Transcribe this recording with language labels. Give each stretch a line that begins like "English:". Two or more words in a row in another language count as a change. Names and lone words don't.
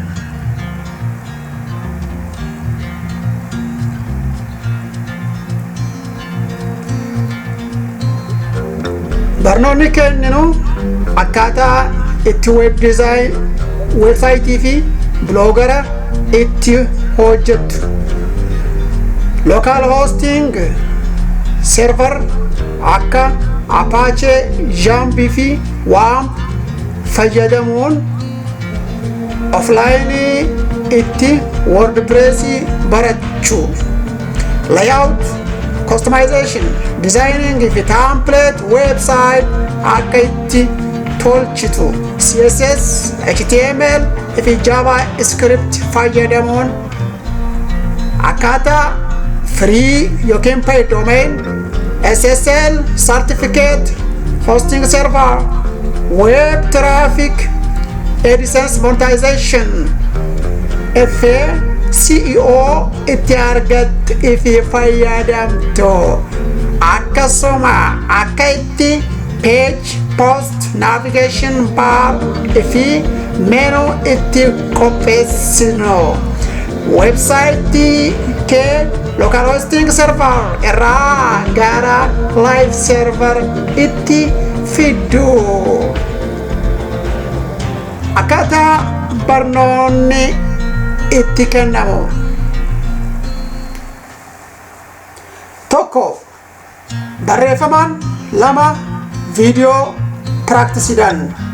Oromo: Barnoonni kenninu akkaataa itti
English: web design
Oromo: website fi bloogara itti hojjettu.
English: Local hosting server
Oromo: akka Apache, Jambi fi WAMP fayyadamuun offline itti WordPress barachuu.
English: Layout, customization, designing
Oromo: fi
English: template website
Oromo: akka itti tolchitu.
English: CSS, HTML fi JavaScript
Oromo: fayyadamuun akkaataa
English: free yookiin paid domain, SSL certificate, hosting server, web traffic, AdSense monetization,
Oromo: SEO itti argatte fi fayyadamtu. Akkasuma akka itti page, post,
English: navigation bar
Oromo: fi menu itti qopheessinu. Website kee
English: local hosting server
Oromo: irraa gara
English: live server
Oromo: itti fiddu. Akkaataa barnoonni itti kennamu. Tokko barreeffamaan, lama viidiyoo piraktisiidhaan.